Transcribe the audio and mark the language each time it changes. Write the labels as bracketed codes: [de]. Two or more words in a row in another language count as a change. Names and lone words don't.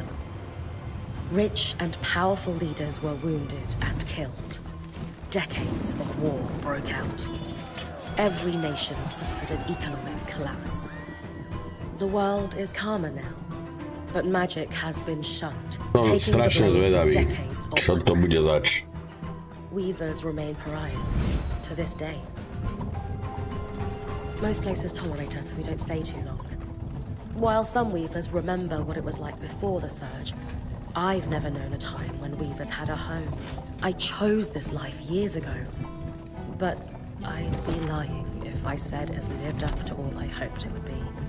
[en] Rich and powerful leaders were wounded and killed. Decades of war broke out. Every nation suffered an economic collapse. The world is calmer now, but magic has been shunned, taking the blame for decades of [sk] čo to bude zač? [en] Weavers remain pariahs to this day. Most places tolerate us if we don't stay too long. While some weavers remember what it was like before the Surge, I've never known a time when weavers had a home. I chose this life years ago. But I'd be lying if I said it's lived up to all I hoped it would be.